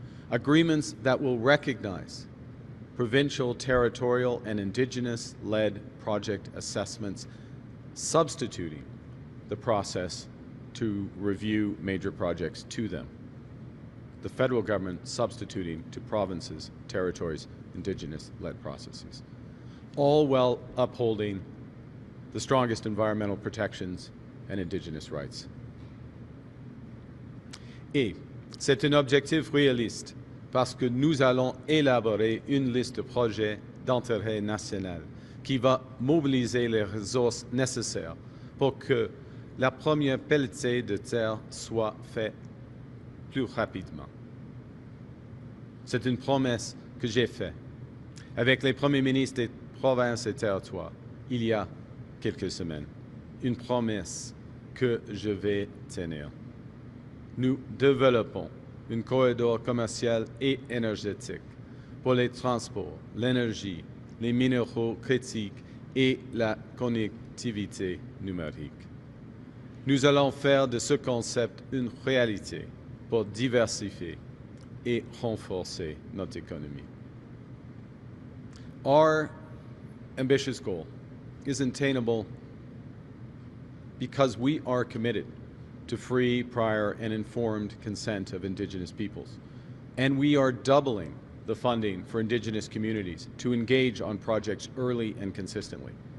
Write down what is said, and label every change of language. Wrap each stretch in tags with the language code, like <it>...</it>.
<en>Agreements that will recognize provincial, territorial, and Indigenous-led project assessments, substituting the process to review major projects to them. The federal government substituting to provinces, territories, Indigenous-led processes, all while upholding the strongest environmental protections and Indigenous rights.</en> <fr>Et c'est un objectif réaliste parce que nous allons élaborer une liste de projets d'intérêt national qui va mobiliser les ressources nécessaires pour que la première pelletée de terre soit faite plus rapidement. C'est une promesse que j'ai faite avec les premiers ministres des provinces et territoires il y a quelques semaines. Une promesse que je vais tenir. Nous développons un corridor commercial et énergétique pour les transports, l'énergie, les minéraux critiques et la connectivité numérique. Nous allons faire de ce concept une réalité pour diversifier et renforcer notre économie.</fr> <en>Our ambitious goal is attainable because we are committed to free, prior, and informed consent of Indigenous peoples. And we are doubling the funding for Indigenous communities to engage on projects early and consistently.</en>